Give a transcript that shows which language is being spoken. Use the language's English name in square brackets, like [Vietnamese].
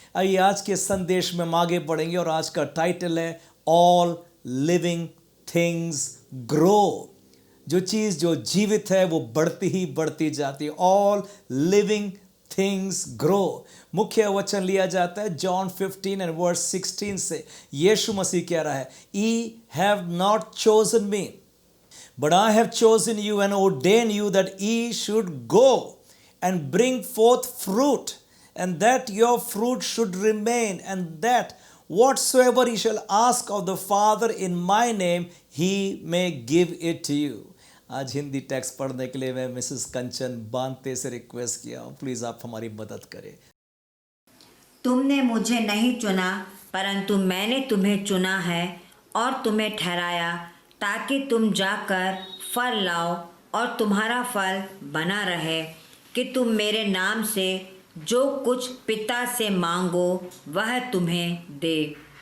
[Hindi] आइए आज के संदेश में हम आगे बढ़ेंगे और आज का टाइटल है [English] All living things grow. [Hindi] जो चीज़ जो जीवित है वो बढ़ती ही बढ़ती जाती है। [English] All living things grow. [Hindi] मुख्य वचन लिया जाता है जॉन 15 एंड वर्स 16 से। यीशु मसीह कह रहा है, [English] I have not chosen me but I have chosen you and ordained you that ye should go and bring forth fruit, and that your fruit should remain, and that whatsoever ye shall ask of the Father in my name, he may give it to you. [Hindi] आज Hindi text पढ़ने के लिए मैं Mrs कंचन बांते से request किया हूँ, please आप हमारी मदद करें। तुमने मुझे नहीं चुना परंतु मैंने तुम्हें चुना है और तुम्हें ठहराया ताकि तुम जाकर फल लाओ और तुम्हारा फल बना रहे, कि तुम मेरे नाम से जो कुछ पिता से मांगो वह तुम्हें दे।